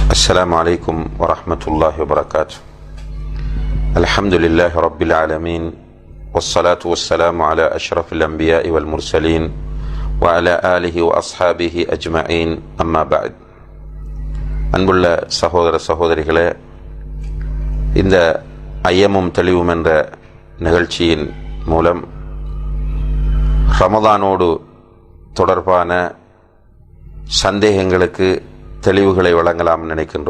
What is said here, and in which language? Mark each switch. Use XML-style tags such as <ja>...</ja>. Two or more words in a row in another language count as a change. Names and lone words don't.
<ar>السلام عليكم ورحمة الله وبركاته. الحمد لله رب العالمين، والصلاة والسلام على أشرف الأنبياء والمرسلين وعلى آله وأصحابه أجمعين. أما بعد.</ar> <ta>அன்புள்ள சகோதர சகோதரிகளே, இந்த ஐயமும் தெளிவும் என்ற நிகழ்ச்சியின் மூலம் ரமதானோடு தொடர்பான சந்தேகங்களுக்கு தெளிவுகளை வழங்கலாம் நினைக்கின்றோம்.</ta>